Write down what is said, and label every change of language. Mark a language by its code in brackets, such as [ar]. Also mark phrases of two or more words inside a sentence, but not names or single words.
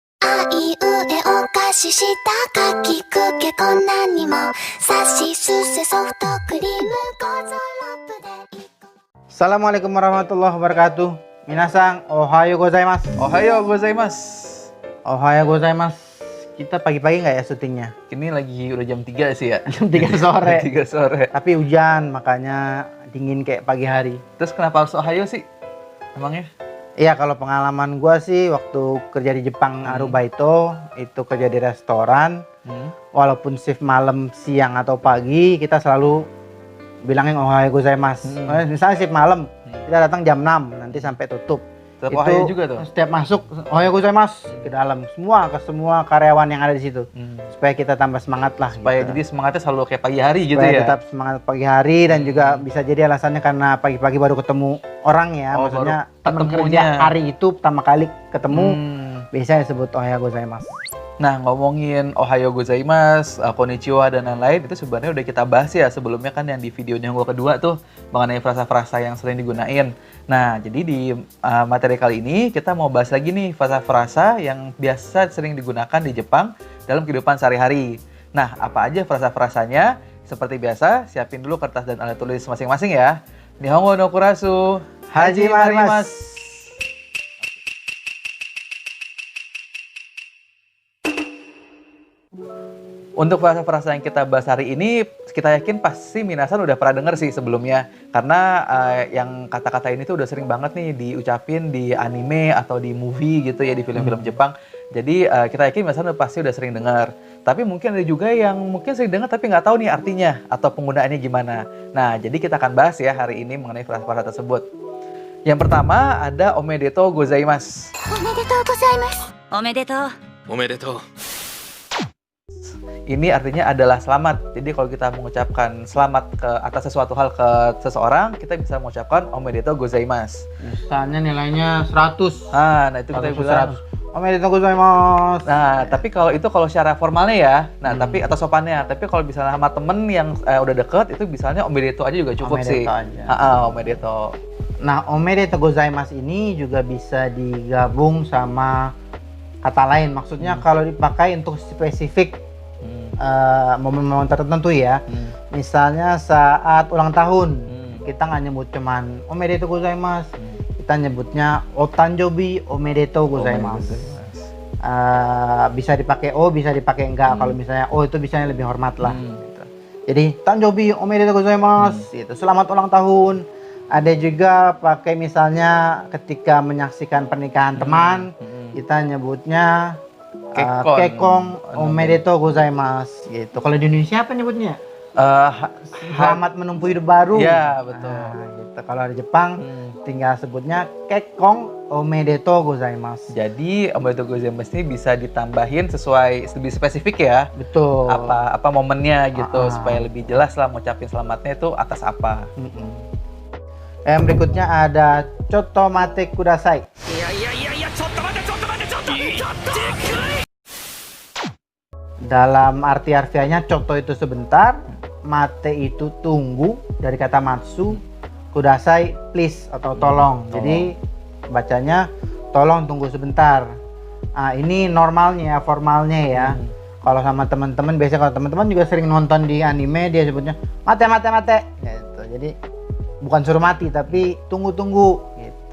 [ja] い上お菓子したかきくけこんなにもさしすせソフトクリームゴゾロップで [ar] السلام عليكم ورحمة الله وبركاته. [ja] 皆さん、おはようございます. おはようございます. おはようございます. [id] Kita pagi-pagi nggak ya syutingnya? Ini lagi udah jam 3 sih ya. Jam 3 sore. 3 sore. Tapi hujan, makanya dingin kayak pagi hari. Terus kenapa harus ohayo sih? Emangnya? Iya, kalau pengalaman gua sih waktu kerja di Jepang Arubaito, itu kerja di restoran. Walaupun shift malam, siang atau pagi, kita selalu bilangin [ja] おはようございます. [id] Misalnya shift malam, kita datang jam 6, nanti sampai tutup. Tetap Itu ohayo juga tuh? Setiap masuk, [ja] おはようございます [id] ke dalam. Ke semua karyawan yang ada di situ. Supaya kita tambah semangat lah. Supaya gitu. jadi semangatnya selalu kayak pagi hari gitu Supaya ya? tetap semangat pagi hari, dan juga bisa jadi alasannya karena pagi-pagi baru ketemu orang ya. Oh, Maksudnya baru teman ketemunya. kerja hari itu pertama kali ketemu, biasanya disebut [ja] おはようございます. [id] Nah, ngomongin [ja] おはようございます、こんにちは, [id] dan lain-lain, itu sebenarnya udah kita bahas ya sebelumnya kan yang di videonya gua kedua tuh, mengenai frasa-frasa yang sering digunain. Nah, jadi di materi kali ini kita mau bahas lagi nih frasa-frasa yang biasa sering digunakan di Jepang dalam kehidupan sehari-hari. Nah, apa aja frasa-frasanya? Seperti biasa, siapin dulu kertas dan alat tulis masing-masing ya. [ja] 日本語のクラス, 始まります. [id] Untuk frasa-frasa yang kita bahas hari ini, kita yakin pasti minasan udah pernah denger sih sebelumnya. Karena yang kata-kata ini tuh udah sering banget nih diucapin di anime atau di movie gitu ya, di film-film Jepang. Jadi kita yakin minasan pasti udah sering dengar. Tapi mungkin ada juga yang mungkin sering dengar tapi nggak tahu nih artinya atau penggunaannya gimana. Nah, jadi kita akan bahas ya hari ini mengenai frasa-frasa tersebut. Yang pertama ada [ja] おめでとうございます. おめでとうございますおめでとう。おめでとう。 [id] Ini artinya adalah selamat. Jadi kalau kita mengucapkan selamat ke atas sesuatu hal ke seseorang, kita bisa mengucapkan [ja] おめでとうございます. [id] Misalnya nilainya 100. Nah itu kita bilang. [ja] おめでとうございます. [id] Nah, tapi kalau secara formalnya ya. Nah, tapi atau sopannya. Tapi kalau misalnya sama temen yang udah deket, itu misalnya omedetou aja juga cukup sih. Omedetou aja. Omedetou. Nah, [ja] おめでとうございます [id] ini juga bisa digabung sama kata lain. Maksudnya kalau dipakai untuk spesifik momen-momen tertentu ya. Misalnya saat ulang tahun, kita nggak nyebut cuman [ja] おめでとうございます. [id] Kita nyebutnya [ja] お誕生日おめでとうございます. [id] Bisa dipakai o, bisa dipakai enggak. Kalau misalnya o itu biasanya lebih hormat lah. Gitu. Jadi [ja] 誕生日おめでとうございます, [id] itu selamat ulang tahun. Ada juga pakai misalnya ketika menyaksikan pernikahan teman, kita nyebutnya [ja] 結婚おめでとうございます [id] gitu. Kalau di Indonesia apa nyebutnya? Selamat menempuh hidup baru. Iya, betul. Nah, gitu. Kalau di Jepang tinggal sebutnya [ja] 結婚おめでとうございます. [id] Jadi [ja] おめでとうございます [id] ini bisa ditambahin sesuai lebih spesifik ya. Betul. Apa momennya gitu supaya lebih jelas lah ngucapin selamatnya itu atas apa. Yang berikutnya ada [ja] ちょっと待ってください. [id] Dalam arti harfiahnya choto itu sebentar, mate itu tunggu, dari kata matsu, kudasai please atau tolong. Jadi bacanya tolong tunggu sebentar. Nah, ini normalnya, formalnya ya. Kalau sama teman-teman, biasanya kalau teman-teman juga sering nonton di anime, dia sebutnya [ja] 待て待て待て [id] gitu. Jadi bukan suruh mati tapi tunggu-tunggu gitu.